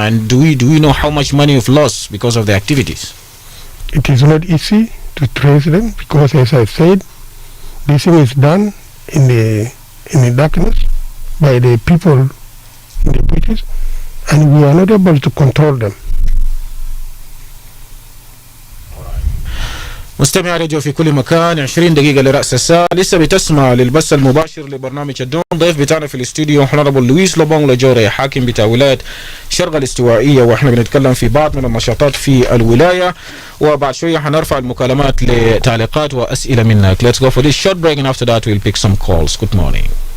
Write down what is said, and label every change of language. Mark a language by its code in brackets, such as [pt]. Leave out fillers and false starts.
[en] And do we know how much money you've lost because of the activities? It is not easy to trace them because, as I said, this thing is done in the darkness by the people in the bushes, and we are not able to control them. [ar] مستمع راديو في كل مكان، 20 دقيقة لرأس الساعة. لسه بتسمع للبث المباشر لبرنامج الدون. ضيف بتاعنا في الاستوديو هونربل لويس لوبونغ لوجوري، حاكم بتاع ولاية شرق الاستوائية، واحنا بنتكلم في بعض من النشاطات في الولاية، وبعد شوية حنرفع المكالمات لتعليقات وأسئلة منك. [en] Let's go for this short break, and after that we'll pick some calls. Good morning.